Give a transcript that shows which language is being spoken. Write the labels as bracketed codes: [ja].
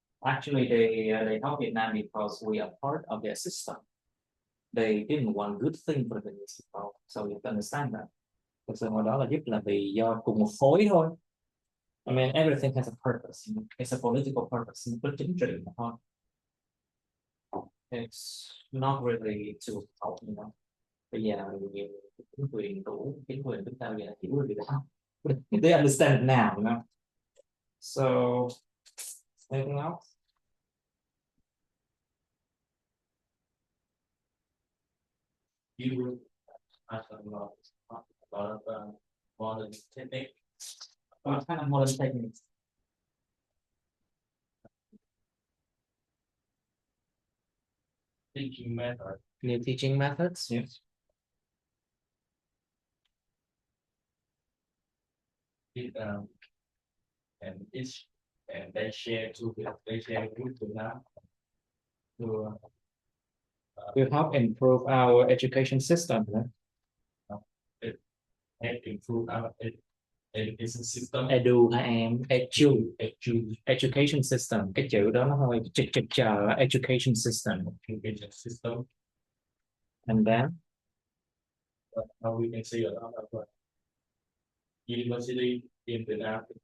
[en] actually they help Vietnam because we are part of their system. They didn't want good thing for the people, so you can understand that. [vi] Thực sự hồi đó là giúp là vì do cùng một khối thôi. [en] I mean, everything has a purpose. It's a political purpose. [vi] Một cái chính trị mà thôi. [en] It's not really to help, you know. [vi] Bây giờ nhiều chính quyền chúng ta bây giờ hiểu được đó. [en] They understand it now, you know. So, anything else? You will ask a lot of modern technique. What kind of modern techniques? Teaching method. New teaching methods? Yes. And they share with to now To help improve our education system. Right? help improve our education system. Edu [vi] hả em? [en] Education system. [vi] Cái chữ đó nó hơi chờ [en] education system. Education system. And then How we can see a lot of university in Vietnam